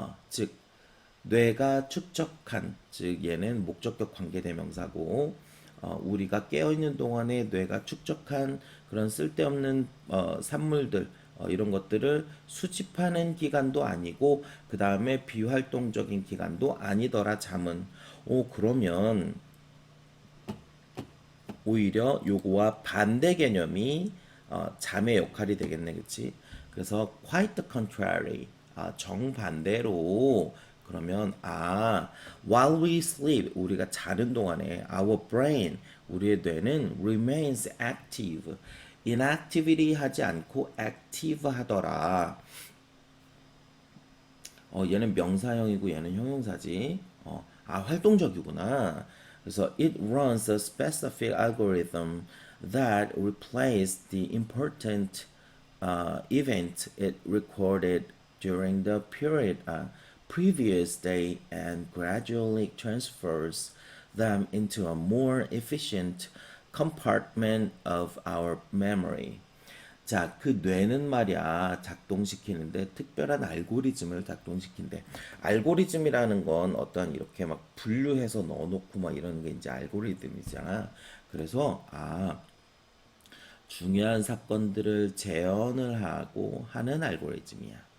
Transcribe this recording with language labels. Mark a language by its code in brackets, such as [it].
[ko] 즉 뇌가 축적한, 즉 얘는 목적격 관계대명사고, 우리가 깨어있는 동안에 뇌가 축적한 그런 쓸데없는 산물들, 이런 것들을 수집하는 기간도 아니고 그 다음에 비활동적인 기간도 아니더라 잠은. 그러면 오히려 요거와 반대 개념이 잠의 역할이 되겠네, 그치? [en] 그래서 quite the contrary, [ko] 정반대로. 그러면 [en] while we sleep, [ko] 우리가 자는 동안에 [en] our brain, [ko] 우리의 뇌는 [en] remains active, [ko] inactivity 하지 않고 active 하더라. 얘는 명사형이고 얘는 형용사지. 활동적이구나. [en] 그래서 it runs a specific algorithm that replaces the important event it recorded during the period previous day and gradually transfers them into a more efficient compartment of our memory. [ko] 자, 그 뇌는 말이야, 작동시키는데 특별한 알고리즘을 작동시킨대. 알고리즘이라는 건 어떤 이렇게 막 분류해서 넣어놓고 막 이러는 게 이제 알고리즘이잖아. 그래서, 중요한 사건들을 재현을 하고 하는 알고리즘이야.